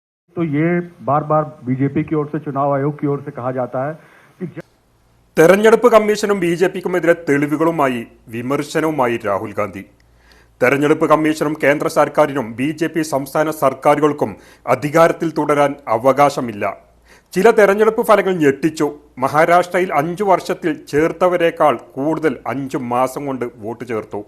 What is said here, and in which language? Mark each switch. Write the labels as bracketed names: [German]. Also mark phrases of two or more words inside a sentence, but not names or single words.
[Hindi] तो ये बार बार बीजेपी की ओर से चुनाव आयोग की ओर से कहा जाता है कि [Malayalam] തെരഞ്ഞെടുപ്പ് കമ്മീഷനും ബിജെപിക്കുമെതിരെ തെളിവുകളുമായി വിമർശനവുമായി രാഹുൽ ഗാന്ധി. തെരഞ്ഞെടുപ്പ് കമ്മീഷനും കേന്ദ്ര സർക്കാരിനും ബിജെപി സംസ്ഥാന സർക്കാരുകൾക്കും അധികാരത്തിൽ തുടരാൻ അവകാശമില്ല. ചില തെരഞ്ഞെടുപ്പ് ഫലങ്ങൾ ഞെട്ടിച്ചു. മഹാരാഷ്ട്രയിൽ 5 വർഷത്തിൽ ചേർത്തവരേക്കാൾ കൂടുതൽ 5 മാസം കൊണ്ട് വോട്ട് ചേർത്തു.